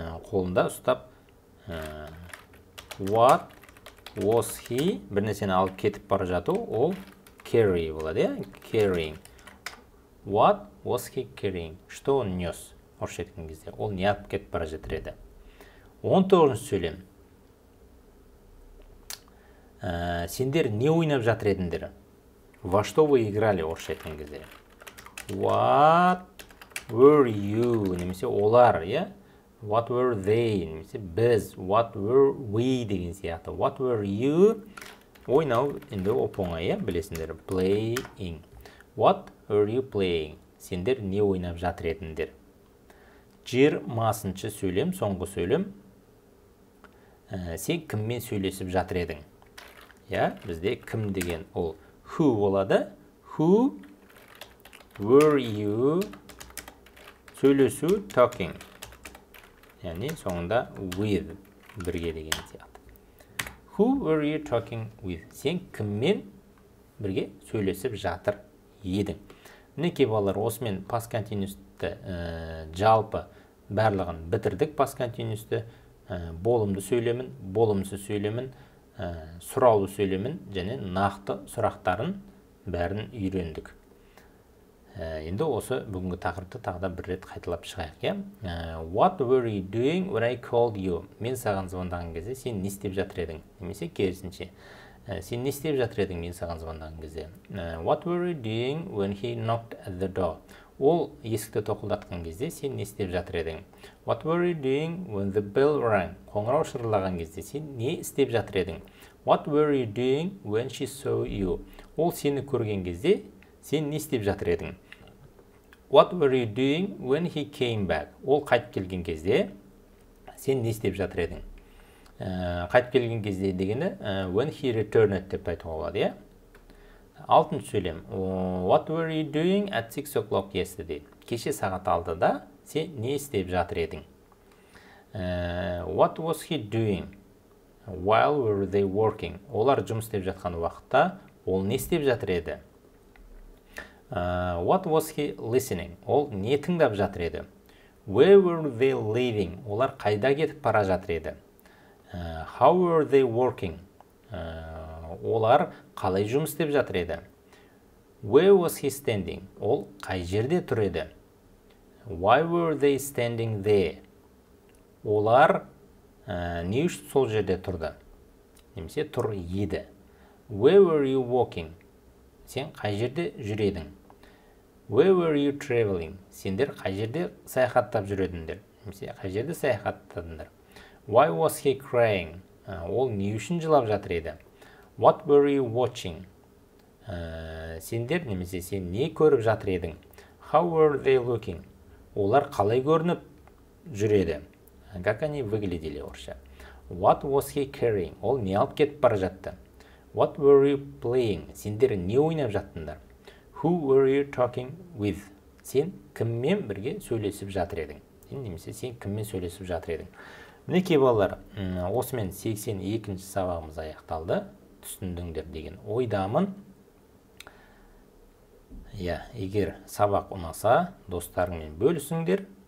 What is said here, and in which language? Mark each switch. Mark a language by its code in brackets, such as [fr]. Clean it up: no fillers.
[kk] Қолында ұстап [en] what was he? [kk] Бір нәрсені алып кетіп бара жату, ол carry болады, иә? [en] Carrying. What was he carrying? [ru] Что он нес? [kk] Орысша айтқан кезде, ол не алып кетіп бара жатыр еді? 19-ші сөйлем. Сендер не ойнап жатыр едіңдер? [ru] Во что вы играли? [kk] Орысша айтқан кезде. [en] What were you? [kk] Немесе олар, иә? [en] What were they? [kk] Немесе біз. [en] What were we? [kk] Деген сияқты. [en] What were you? [kk] Ойнау енді оп-оңай, иә? Білесіңдер. Playing. [en] What were you playing? [kk] Сендер не ойнап жатыр едіңдер? 20-ші сөйлем, соңғы сөйлем. Сен кіммен сөйлесіп жатыр едің? Я, бізде кім деген ол who болады. [en] Who were you сөйлесу talking. [kk] Яғни соңында with бірге деген сияқты. [en] Who were you talking with? [kk] Сен кіммен бірге сөйлесіп жатыр едің? Мінекей балалар, осымен past continuous'ты жалпы барлығын бітірдік. Past continuous'ты болымды сөйлемін, болымсыз сөйлемін, сұраулы сөйлемін және нақты сұрақтарын бәрін үйрендік. Енді осы бүгінгі тақырыпты тағы да бір рет қайталап шығайық. [en] What were you doing when I called you? [kk] Мен саған звондаған кезде сен не істеп жатыр едің? Немесе керісінше. Сен не істеп жатыр едің мен саған звондаған кезде? [en] What were you doing when he knocked at the door? [kk] Ол есікті тоқылдатқан кезде сен не істеп жатыр едің? [en] What were you doing when the bell rang? [kk] Қоңырау шырылдаған кезде сен не істеп жатыр едің? [en] What were you doing when she saw you? [kk] Ол сені көрген кезде сен не істеп жатыр едің? [en] What were you doing when he came back? [kk] Ол қайтып келген кезде сен не істеп жатыр едің? Қайтып келген кезде дегені [en] when he returned [kk] деп айтуға болады, иә? 6-шы сөйлем. [en] What were you doing at 6 o'clock yesterday? [kk] Кеше сағат 6-да сен не істеп жатыр едің? [en] What was he doing while were they working? [kk] Олар жұмыс істеп жатқан уақытта ол не істеп жатыр еді? [en] What was he listening? [kk] Ол не тыңдап жатыр еді? [en] Where were they living? [kk] Олар қайда кетіп бара жатыр еді? [en] How were they working? [kk] Олар қалай жұмыс істеп жатыр еді? [en] Where was he standing? [kk] Ол қай жерде тұр еді? [en] Why were they standing there? [kk] Олар не үшін сол жерде тұрды? Немесе тұр еді. [en] Where were you walking? [kk] Сен қай жерде жүредің? [en] Where were you traveling? [kk] Сендер қай жерде саяхаттап жүредіңдер? Немесе қай жерде саяхаттадыңдар? [en] Why was he crying? [kk] Ол не үшін жылап жатыр еді? [en] What were you watching? [kk] Сендер немесе сен не көріп жатыр едің? [en] How were they looking? [kk] Олар қалай көрініп жүреді? [ru] Как они выглядели орысша? [en] What was he carrying? [kk] Ол не алып кетіп бара жатты? [en] What were you playing? [kk] Сендер не ойнап жаттыңдар? Who were you talking with? Сен кіммен бірге сөйлесіп жатыр едің? Немесе сен кіммен сөйлесіп жатыр едің? Мінекей балалар, осымен 82-ші сабағымыз аяқталды. Түсіндіңдер деген ойдамын. Егер сабақ ұнаса, достарыңмен бөлісіңдер.